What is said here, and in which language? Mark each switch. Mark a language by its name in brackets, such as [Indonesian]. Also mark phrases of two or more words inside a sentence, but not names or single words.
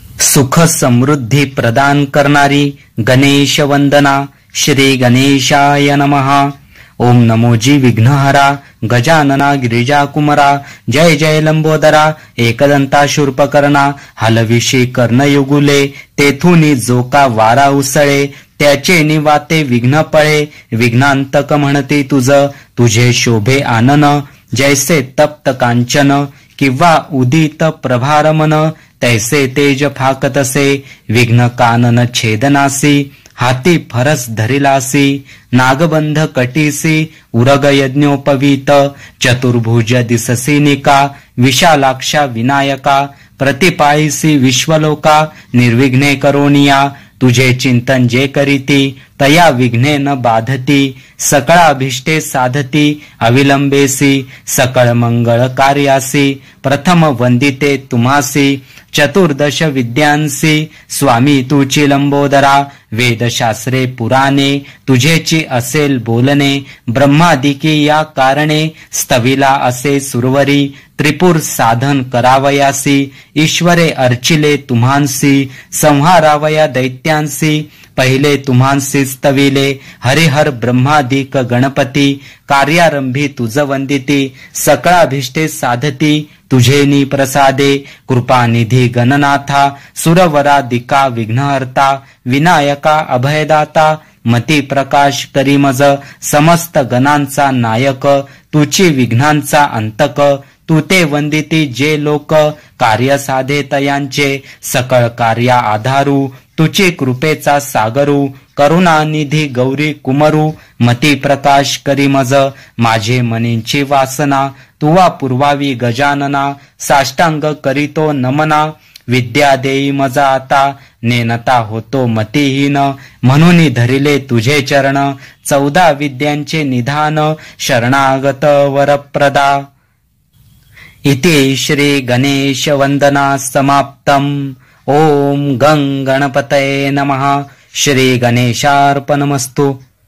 [Marathi] सुख समृद्धी प्रदान करणारी गणेश वंदना. [Sanskrit] श्री गणेशाय नमः. [Marathi] ओम नमोजी विघ्नहरा गजानना गिरिजा कुमरा. जय जय लंबोदरा एकदंता शूर्पकर्णा. हलविशी कर्णयुगुले तेथुनी जोका वारा उसळे. त्याचे निवाते विघ्न पळे. विघ्नांतक म्हणते तुझे शोभे आनन. जैसे तप्त कांचन किंवा उदित प्रभारमन. तैसे तेज फाकतसे विघ्न कानन छेदनासी. हाती फरस धरिलासी नागबंध कटीसी. उरग यज्ञोपवीत चतुर्भुज दिससी निका. विशालाक्षा विनायका प्रतिपायसी विश्वलोका. निर्विघ्ने करोनिया तुझे चिंतन जे करीती. तया विघ्ने न बाधती. सकळाभिष्टे साधती अविलंबेसी. सकळ मंगळ कार्यासी प्रथम वंदिते तुम्हासी. चतुर्दश विद्यांसी स्वामी तुची लंबोदरा. वेदशास्त्रे पुराणे तुझेची असेल बोलणे. ब्रह्मादिकी या कारणे स्तविला असे सुरवरी. त्रिपुर साधन करावयासी ईश्वरे अर्चिले तुम्हांसी. संहारावया दैत्यांसी पहिले तुम्हांसी स्तविले. हरिहर ब्रह्मादिक गणपती कार्यारंभी तुझ वंदिती. सकळाभिष्टे साधती तुझेनी प्रसादे. कृपानिधी गणनाथा सुरवरादिका विघ्नहर्ता. विनायका अभयदाता मती प्रकाश करी मज. समस्त गणांचा नायक तुची विघ्नांचा अंतक. तू ते वंदिती जे लोक कार्य साधे तयांचे. सकळ कार्या आधारू तुची कृपेचा सागरू. करुणानिधी गौरी कुमरू मती प्रकाश करी मज. माझे मनींची वासना तुवा पुरवावी गजानना. साष्टांग करीतो नमना विद्या देई मजा आता. नेनता होतो मतिहीन म्हणून धरिले तुझे चरण. 14 विद्यांचे निधान शरणागत वरप्रदा. [Sanskrit] इति श्री गणेश वंदना समाप्तम. ओम गं गणपतये नमः. श्री गणेशार्पणमस्तु.